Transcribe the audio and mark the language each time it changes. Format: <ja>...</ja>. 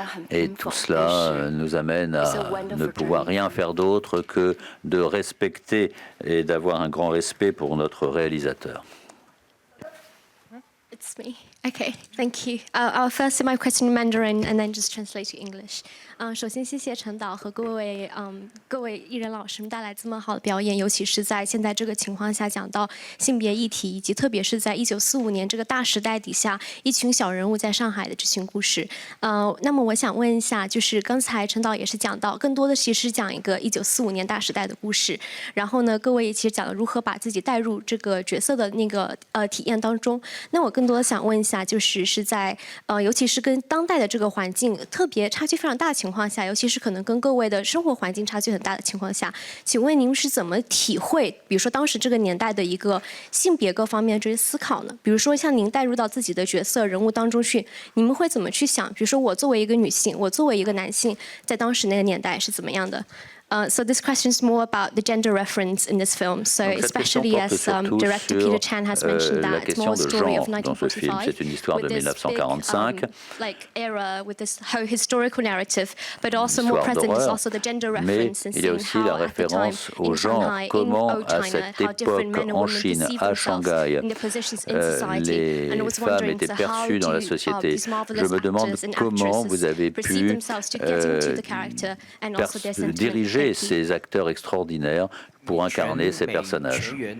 <fr>Et tout cela nous amène à ne pouvoir rien faire d'autre que de respecter et d'avoir un grand respect pour notre réalisateur.</fr> <en>It's me. Okay, thank you. I'll first say my question in Mandarin and then just translate to English.</en> <zh>首先谢谢陈导和各位艺人老师们带来这么好的表演，尤其是在现在这个情况下讲到性别议题，以及特别是在1945年这个大时代底下，一群小人物在上海的这群故事。那么我想问一下，就是刚才陈导也是讲到，更多的其实讲一个1945年大时代的故事，然后呢，各位也其实讲了如何把自己带入这个角色的那个体验当中。那我更多的想问一下，就是在尤其是跟当代的这个环境特别差距非常大的情况下，尤其是可能跟各位的生活环境差距很大的情况下，请问您是怎么体会，比如说当时这个年代的一个性别各方面这些思考呢？比如说像您带入到自己的角色人物当中去，你们会怎么去想？比如说我作为一个女性，我作为一个男性，在当时那个年代是怎么样的？</zh> <en>So this question is more about the gender reference in this film. So especially as director Peter Chan has mentioned that it's more a story of 1945 with this big like era with this historical narrative, but also more present is also the gender reference and seeing how at the time in Shanghai, in old China, how different men and women perceive themselves in their positions in society. And I was wondering how do these marvelous actors and actresses perceive themselves to get into the character and also their sentiment.</en> <fr>Ces acteurs extraordinaires pour incarner ces personnages.</fr>